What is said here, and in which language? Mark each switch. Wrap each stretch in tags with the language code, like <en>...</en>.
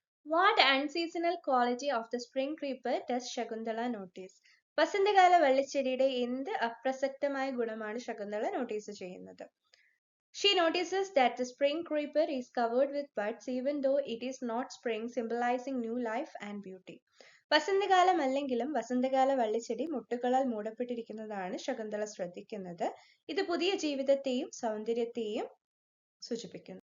<en>What unseasonal quality of the spring creeper does Shakuntala notice?</en> <ml>വസന്തകാല വള്ളിച്ചെടിയുടെ എന്ത് അപ്രസക്തമായ ഗുണമാണ് Shakuntala notice ചെയ്യുന്നത്?</ml> <en>She notices that the spring creeper is covered with buds even though it is not spring, symbolizing new life and beauty.</en> <ml>വസന്തകാലം അല്ലെങ്കിലും വസന്തകാല വള്ളിച്ചെടി മുട്ടുകളാൽ മൂടപ്പെട്ടിരിക്കുന്നതാണ് ശകുന്തള ശ്രദ്ധിക്കുന്നത്. ഇത് പുതിയ ജീവിതത്തെയും സൗന്ദര്യത്തെയും സൂചിപ്പിക്കുന്നു.</ml>